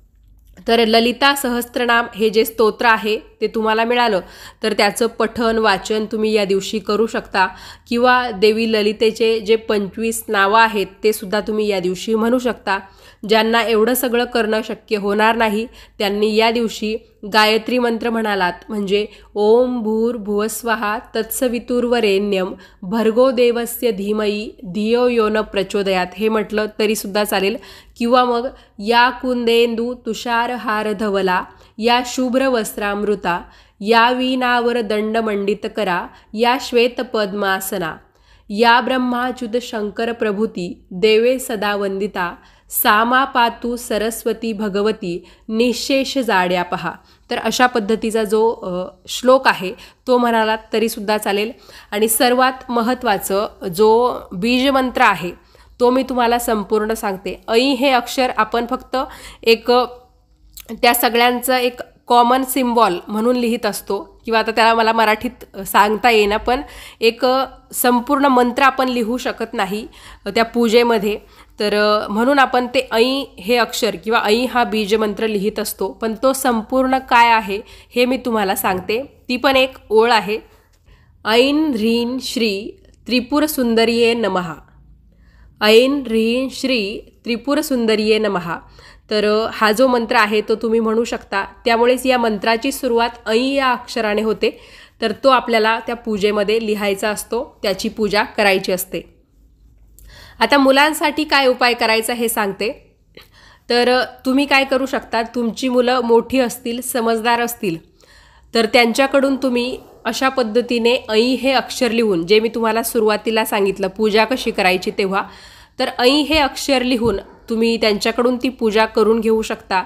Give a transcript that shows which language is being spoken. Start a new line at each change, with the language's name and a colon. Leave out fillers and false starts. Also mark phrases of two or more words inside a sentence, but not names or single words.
Marathi: तर ललिता सहस्त्रनाम हे जे स्तोत्र आहे ते तुम्हाला मिळालं तर त्याचं पठण वाचन तुम्ही या दिवशी करू शकता किंवा देवी ललितेचे जे 25 नावं आहेत ते सुद्धा तुम्ही या दिवशी म्हणू शकता। ज्यांना एवढं सगळं करणं शक्य होणार नाही त्यांनी या दिवशी गायत्री मंत्र म्हणालात म्हणजे
Sanskrit: ओम भूर्भुवस्वहा तत्सवितुर्वरेण्यम भर्गो देवस्य धीमहि धियो यो न प्रचोदयात
Marathi: हे म्हटलं तरी सुद्धा चालेल। किंवा मग
Sanskrit: या कुंदेंदू तुषारहार धवला या शुभ्र वस्त्रामृता या वीणावर दंड मंडित करा या श्वेत पद्मासना या ब्रह्माच्युत शंकर प्रभूती देवे सदा वंदिता सामा पातू सरस्वती भगवती निशेष जाड्या पहा।
Marathi: तर अशा पद्धतीचा जो श्लोक आहे तो म्हणालात तरी सुद्धा चालेल। आणि सर्वात महत्त्वाचं जो बीजमंत्र आहे तो मी तुम्हाला संपूर्ण सांगते। ऐ हे अक्षर आपण फक्त एक त्या सगळ्यांचं एक
English: common symbol
Marathi: म्हणून लिहित असतो किंवा आता त्याला मला मराठीत सांगता येईना, पण एक संपूर्ण मंत्र आपण लिहू शकत नाही त्या पूजेमध्ये। तर म्हणून आपण ते ऐ हे अक्षर किंवा ऐ हा बीजमंत्र लिहित असतो, पण तो संपूर्ण काय आहे हे मी तुम्हाला सांगते। ती पण एक ओळ आहे,
Sanskrit: ऐन ह्रीं श्री त्रिपुर सुंदरिये नमः, ऐन ह्रीं श्री त्रिपुर सुंदरिये नमः।
Marathi: तर हा जो मंत्र आहे तो तुम्ही म्हणू शकता। त्यामुळेच या मंत्राची सुरुवात ऐ या अक्षराने होते, तर तो आपल्याला त्या पूजेमध्ये लिहायचा असतो, त्याची पूजा करायची असते। आता मुलांसाठी काय उपाय करायचा हे सांगते। तर तुम्ही काय करू शकता, तुमची मुलं मोठी असतील, समजदार असतील तर त्यांच्याकडून तुम्ही अशा पद्धतीने ऐ हे अक्षर लिहून, जे मी तुम्हाला सुरुवातीला सांगितलं पूजा कशी करायची तेव्हा, तर ऐ हे अक्षर लिहून तुम्ही त्यांच्याकडून ती पूजा करून घेऊ शकता.